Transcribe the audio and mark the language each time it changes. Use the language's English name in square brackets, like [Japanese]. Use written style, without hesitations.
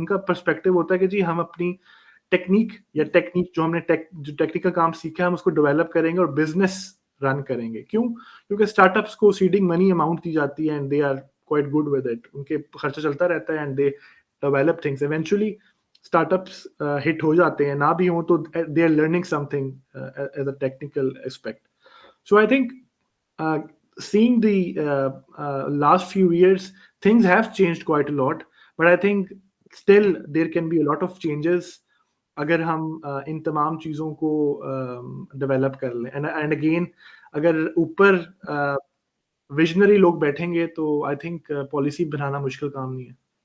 [Hindi] उनका पर्सपेक्टिव होता है कि जी हम अपनी टेक्निक जो हमने जो टेक्निकल काम सीखा है हम उसको डेवलप करेंगे और बिजनेस रन करेंगे. क्यों? क्योंकि [English] startups को seeding money amount [Hindi] दी जाती है [English] And they are quite good with it. [Hindi] उनके खर्चा चलता रहता है [English] And they develop things. Eventually startups hit [Hindi] हो जाते हैं, ना भी हो तो [English] They are learning something as a technical aspect. So I think seeing the last few years, things have changed quite a lot, but I think still there can be a lot of changes [Hindi] अगर हम इन तमाम चीज़ों को develop कर लें. [English] and again [Hindi] अगर ऊपर visionary लोग बैठेंगे तो [English] I think [Hindi] पॉलिसी बनाना मुश्किल काम नहीं है.